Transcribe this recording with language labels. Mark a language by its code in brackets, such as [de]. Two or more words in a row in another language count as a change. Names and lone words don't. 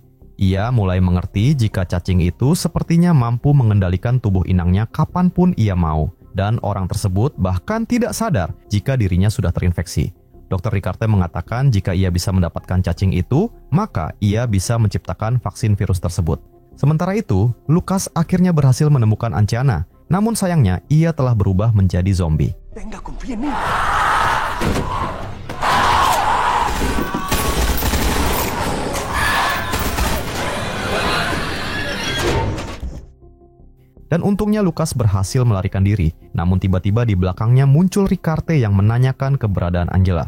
[id] Ia mulai mengerti jika cacing itu sepertinya mampu mengendalikan tubuh inangnya kapanpun ia mau, dan orang tersebut bahkan tidak sadar jika dirinya sudah terinfeksi. Dr. Ricarte mengatakan jika ia bisa mendapatkan cacing itu, maka ia bisa menciptakan vaksin virus tersebut. Sementara itu, Lucas akhirnya berhasil menemukan Anciana. Namun sayangnya, ia telah berubah menjadi zombie. [es] Venga, confía en mí. [id] Dan untungnya Lucas berhasil melarikan diri. Namun tiba-tiba di belakangnya muncul Ricarte yang menanyakan keberadaan Angela.